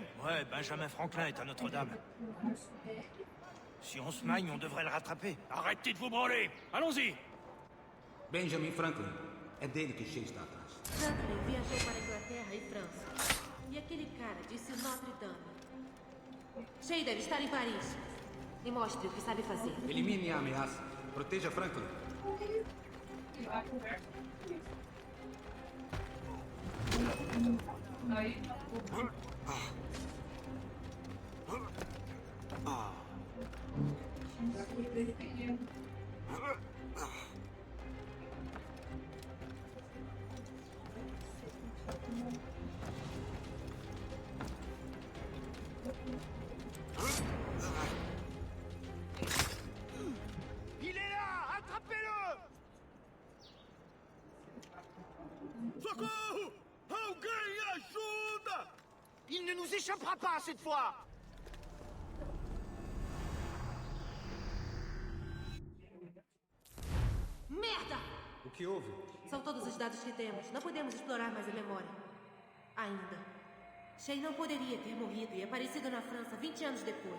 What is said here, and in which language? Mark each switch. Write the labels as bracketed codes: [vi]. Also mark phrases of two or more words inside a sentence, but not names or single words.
[fr] Ouais, Benjamin Franklin est à Notre-Dame. Si on se magne, on devrait le rattraper. Arrêtez de vous branler! Allons-y! Benjamin Franklin. [pt] É dele que Shay está atrás. Franklin viajou para a Inglaterra e França. E aquele cara disse Notre Dame. Shay deve estar em Paris. E mostre o que sabe fazer. Elimine a ameaça. Proteja Franklin. Aí. [fr] Il est là! Attrapez-le! [pt] Socorro! Alguém ajuda! [fr] Il ne nous échappera pas cette fois! [pt] Merda! O que houve? São todos os dados que temos. Não podemos explorar mais a memória. Ainda. Shay não poderia ter morrido e aparecido na França 20 anos depois.